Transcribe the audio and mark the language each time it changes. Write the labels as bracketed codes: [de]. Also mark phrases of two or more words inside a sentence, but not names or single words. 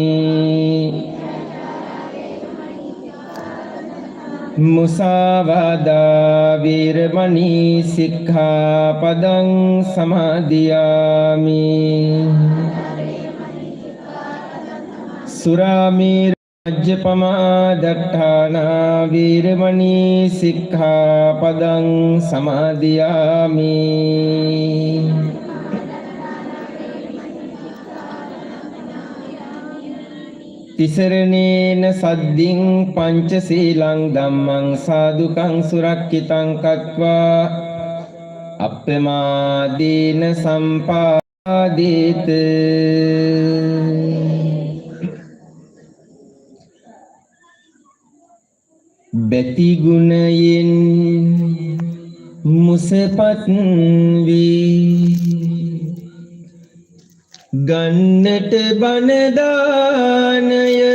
[pi] មុសាវាដាវេរមណីសិក្ខាបដံ សមាទិយាមិ សុរាមេរញ្ញបមាដដ្ឋានាវេរមណីសិក្ខាបដံ សមាទិយាមិ තිසරණේන සද්දින් පංචශීලං ධම්මං සාදුකං සුරක්ඛිතං කତ୍වා අප්පමාදීන සම්පාදේත [si] බැති ගුණයෙන් මුසපත් වී ගන්නට බණ දානය